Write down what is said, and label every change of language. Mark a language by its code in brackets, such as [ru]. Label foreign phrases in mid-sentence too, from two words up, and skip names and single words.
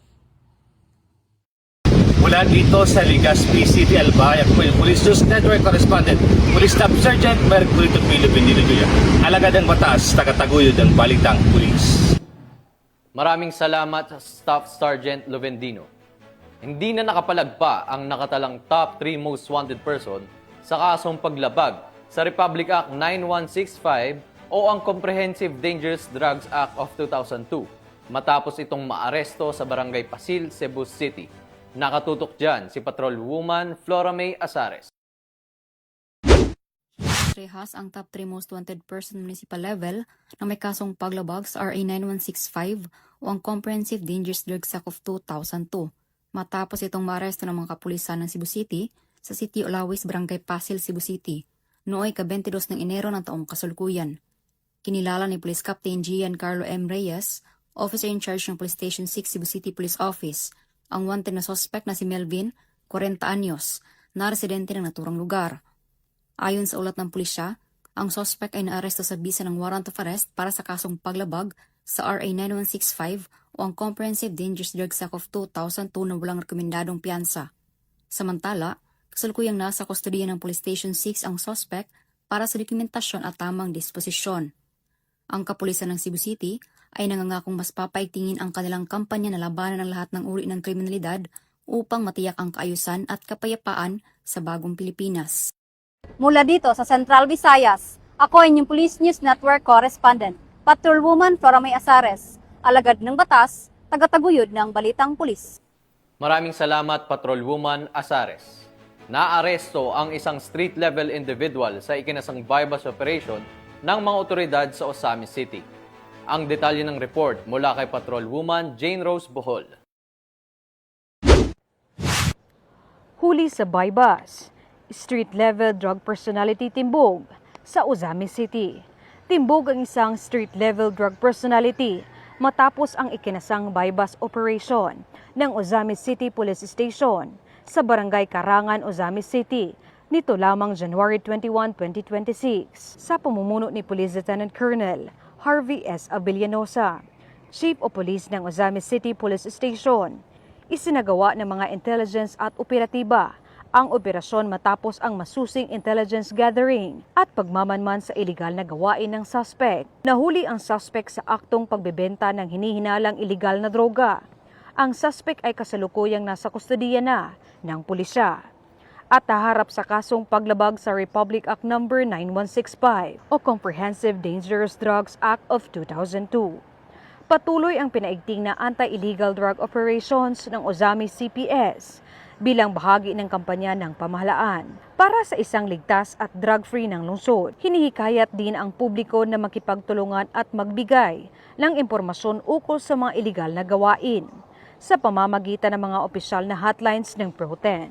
[tl] Mula dito sa Legazpi City, Albay, ako po yung Police News Network Correspondent, Police Staff Sergeant Mercolito Lovendino Jr. Alagad ng batas, tagataguyod ng Balitang Pulis. Maraming salamat, Staff Sergeant Lovendino. Hindi na nakapalagpa ang nakatalang [en] top 3 most wanted person [tl] sa kasong paglabag sa Republic Act 9165 o ang Comprehensive Dangerous Drugs Act of 2002 matapos itong maaresto sa Barangay Pasil, Cebu City. Nakatutok dyan si Patrolwoman Flora May Azares. Rehas ang [en] top 3 most wanted person municipal level [tl] na may kasong paglabag sa RA 9165 o ang Comprehensive Dangerous Drugs Act of 2002. Matapos itong maaresto ng mga kapulisan ng Cebu City sa City Olawis, Barangay Pasil, Cebu City, nooy ka-22 ng Enero ng taong kasalukuyan. Kinilala ni Police Captain Giancarlo M. Reyes, [en] Officer in Charge [tl] ng Police Station 6 Cebu City Police Office, ang wanted na suspect na si Melvin, 40 anyos, na residente ng naturang lugar. Ayon sa ulat ng pulisya, ang suspect ay naaresto sa bisa ng [en] warrant of arrest [tl] para sa kasong paglabag sa RA 9165 o ang Comprehensive Dangerous Drugs Act of 2002 na walang rekomendadong piyansa. Samantala, kasalukuyang nasa kustodiya ng Police Station 6 ang suspect para sa dokumentasyon at tamang disposisyon. Ang kapulisan ng Cebu City ay nangangakong mas papaigtingin ang kanilang kampanya na labanan ng lahat ng uri ng kriminalidad upang matiyak ang kaayusan at kapayapaan sa bagong Pilipinas. Mula dito sa Central Visayas, Ako ay inyong Police News Network correspondent, Patrolwoman Flora May Azares, alagad ng batas, tagataguyod ng balitang pulis. Maraming salamat, Patrolwoman Azares. Naaresto ang isang [en] street-level individual [tl] sa ikinasang [en] bypass operation [tl] ng mga otoridad sa Ozamis City. Ang detalye ng report mula kay Patrolwoman Jane Rose Bohol. Huli sa bypass, [en] street-level drug personality [tl] timbog sa Ozamis City. Timbog ang isang [en] street-level drug personality [tl] matapos ang ikinasang [en] bypass operation [tl] ng Ozamis City Police Station sa Barangay Karangan, Ozamis City nito lamang January 21, 2026 sa pamumuno ni Police Lieutenant Colonel Harvey S. Avellanosa, [en] Chief of Police [tl] ng Ozamis City Police Station. Isinagawa ng mga intelligence at operatiba ang operasyon matapos ang masusing [en] intelligence gathering [tl] at pagmamanman sa iligal na gawain ng suspect. Nahuli ang suspect sa aktong pagbebenta ng hinihinalang iligal na droga. Ang suspect ay kasalukuyang nasa kustodiya na ng pulisya at haharap sa kasong paglabag sa Republic Act No. 9165 o Comprehensive Dangerous Drugs Act of 2002. Patuloy ang pinaigting na [en] anti-illegal drug operations [tl] ng Ozamis CPS bilang bahagi ng kampanya ng pamahalaan para sa isang ligtas at drug-free ng lungsod. Hinihikayat din ang publiko na makipagtulungan at magbigay ng impormasyon ukol sa mga iligal na gawain sa pamamagitan ng mga opisyal na hotlines ng Pro-10.